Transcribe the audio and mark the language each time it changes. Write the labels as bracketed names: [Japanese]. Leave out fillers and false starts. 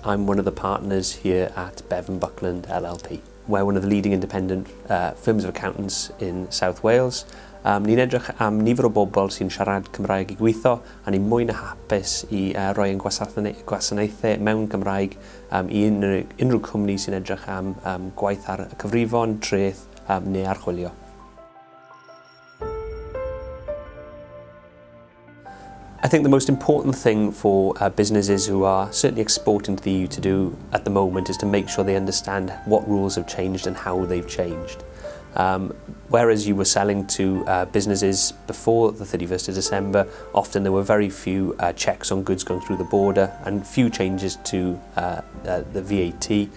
[English] I'm one of the partners here at Bevan Buckland LLP. We're one of the leading independent firms of accountants in South Wales. [Welsh] Ni'n edrych am nifer o bobl sy'n siarad Cymraeg I gweithio a ni'n mwy na hapus I roi ein gwasanaethau mewn Cymraeg I unrhyw cwmni sy'n edrych am gwaith ar y cyfrifon, treth neu archwilio. [English] I think the most important thing for businesses who are certainly exporting to the EU to do at the moment is to make sure they understand what rules have changed and how they've changed. Whereas you were selling to businesses before the 31st of December, often there were very few checks on goods going through the border and few changes to the VAT.